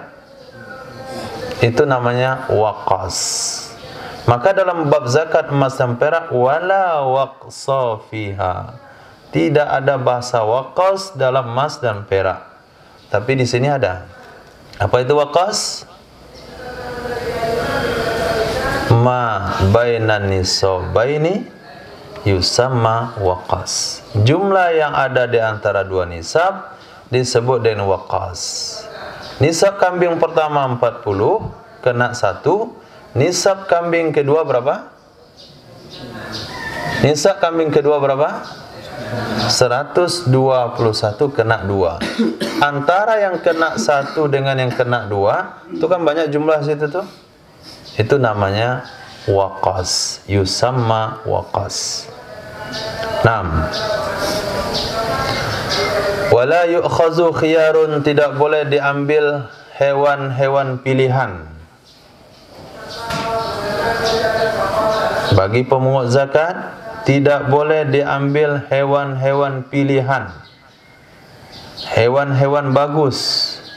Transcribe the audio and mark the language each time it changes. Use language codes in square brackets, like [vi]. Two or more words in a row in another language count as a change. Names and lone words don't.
[id] Itu namanya waqas. Maka dalam bab zakat emas dan perak, [ar] ولا وقص فيها, [id] tidak ada bahasa waqas dalam emas dan perak. Tapi di sini ada. Apa itu waqas? [ar] ما بين النصابين يسمى وقص. [id] Jumlah yang ada di antara 2 nisab disebut dengan waqas. Nisab kambing pertama 40 kena 1. Nisab kambing kedua berapa? Nisab kambing kedua berapa? 121 kena 2. Antara yang kena 1 dengan yang kena 2 itu kan banyak jumlah situ tuh. Itu namanya waqas, [ar] يسمى وقص. [id] 6. [ar] ولا يؤخذ خيار, [id] tidak boleh diambil hewan-hewan pilihan. Bagi pemungut zakat tidak boleh diambil hewan-hewan pilihan. Hewan-hewan bagus.